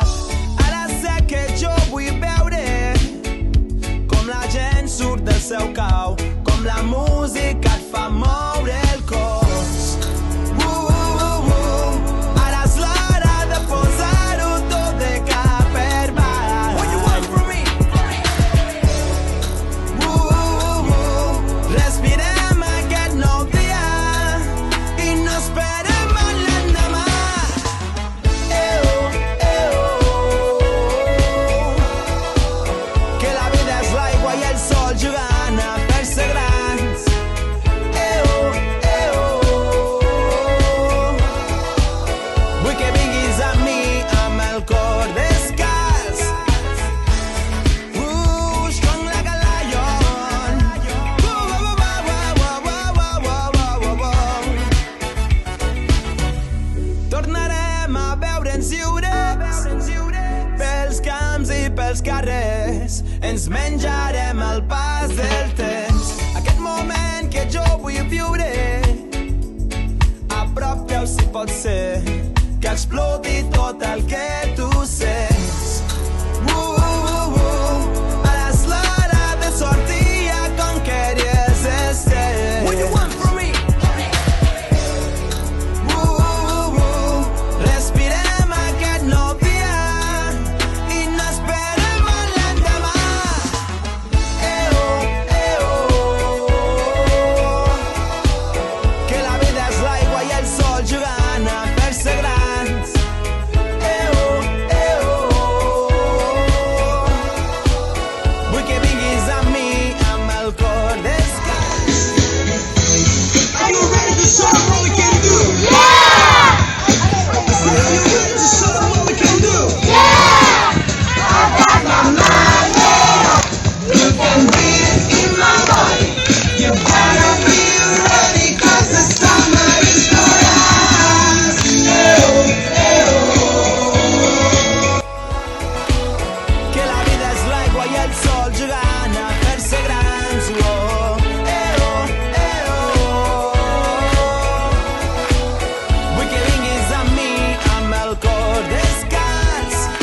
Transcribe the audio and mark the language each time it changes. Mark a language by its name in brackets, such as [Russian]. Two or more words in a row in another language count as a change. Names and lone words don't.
[Catalan] Ara sé que jo vull veure com la gent surt del seu cau, com la música et fa moure el cos. Ara és l'hora de posar-ho tot de cap per baix. [English] What you want from me? [Catalan] Respirem aquest nou dia i no esperem a l'endemà. Que la vida és l'aigua i el sol jugant a fer-se grans. Vull que vinguis amb mi amb el cor descalç. [English] Strong like a lion. [Catalan] Tornarem a veure'ns lliures pels camps i pels carrers. Ens menjarem el pas del temps. Aquest moment que jo vull viure a prop teu, si pot ser, que exploti tot el que tu sents. Ara és l'hora de sortir a conquerir els estels. [English] What you want from me? [Catalan] Respirem aquest nou dia i no esperem a l'endemà. Que la vida és l'aigua i el sol jugant a fer-se grans. Vull que vinguis amb mi amb el cor descalç. [English] Are you ready to show them what we can do? Yeah! Are you ready to show them what we can do? Yeah! I got my mind made up. You can beat it in my body. You gotta be ready 'cause the summer is for us. [Catalan] Que la vida és l'aigua i el sol jugant a fer-se grans. Vull que vinguis amb mi amb el cor descalç.